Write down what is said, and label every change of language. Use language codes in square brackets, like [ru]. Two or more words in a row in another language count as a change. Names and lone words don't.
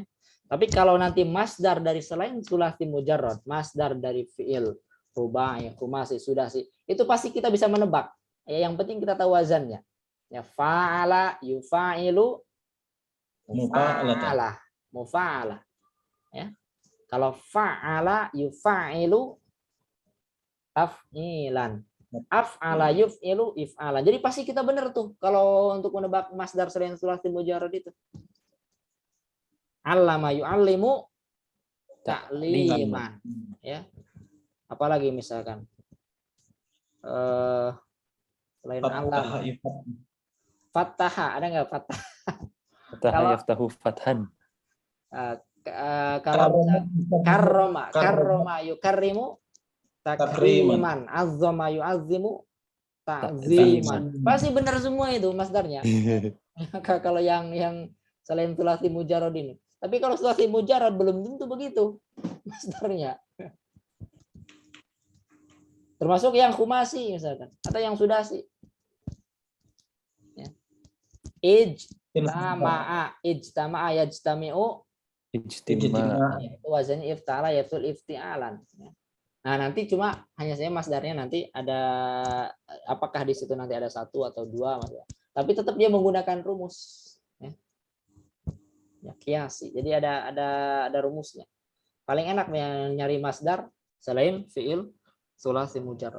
[id] Tapi kalau nanti masdar dari selain [ar] ثلاثي مجرد, [id] masdar dari [ar] فعل رباعي خماسي سداسي, [id] itu pasti kita bisa menebak. Ya, yang penting kita tahu wazannya. Ya [ar] فاعل يفاعل مفاعلة. [id] Ya. Kalau fa'ala, [ar] يفاعل أفعلان. أفعل يفعل إفعالا. [id] Jadi pasti kita benar tuh kalau untuk menebak masdar selain [ar] ثلاثي مجرد [id] itu. [ar] علم يعلم تعليما. [id] Ya. Apalagi misalkan selain alam. Fataha, ada nggak fatah? [ar] فتح يفتح فتحا. Kalau كرم يكرم تكريما عظم يعظم تعظيما. [id] Pasti benar semua itu masdarnya. Kalau yang selain [ar] ثلاثي مجرد [id] ini. Tapi kalau [ar] ثلاثي مجرد [id] belum tentu begitu masdarnya. Termasuk yang khumasi misalkan atau yang sudasi. [ar] Ya. اجتمع يجتمع. Itu wazannya افتعل يفتعل افتعالا. [id] Nah, nanti cuma hanya saya masdarnya nanti ada apakah di situ nanti ada satu atau dua maksudnya. Tapi tetap dia menggunakan rumus. Ya, kiasi. Jadi ada rumusnya. Paling enak nyari masdar selain [ar] فعل ثلاثي مجرد.